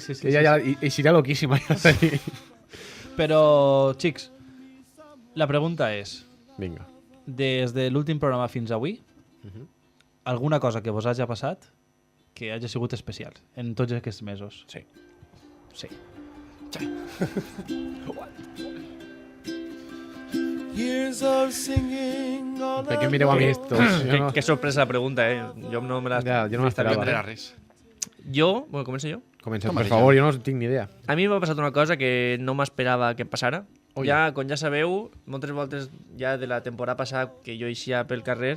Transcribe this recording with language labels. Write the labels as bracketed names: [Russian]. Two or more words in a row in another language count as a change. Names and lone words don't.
[Catalan] Que ja seria loquíssima. Ja seria. Però, xics, la pregunta és, Vinga. des de l'últim programa fins avui, alguna cosa que vos hagi passat que hagi sigut especial en tots aquests mesos? Sí. Sí. Years of singing on Per què mireu a mi estos? Jo no, Que sorpresa la pregunta, eh? Jo no me la... ja, jo no No m'esperava. era res. Jo, bueno, començo jo. Comença, Toma, per ja. favor, jo no tinc ni idea. A mi m'ha passat una cosa que no m'esperava que em passara. Oi. Ja, com ja sabeu, moltes voltes ja de la temporada passada que jo eixia pel carrer...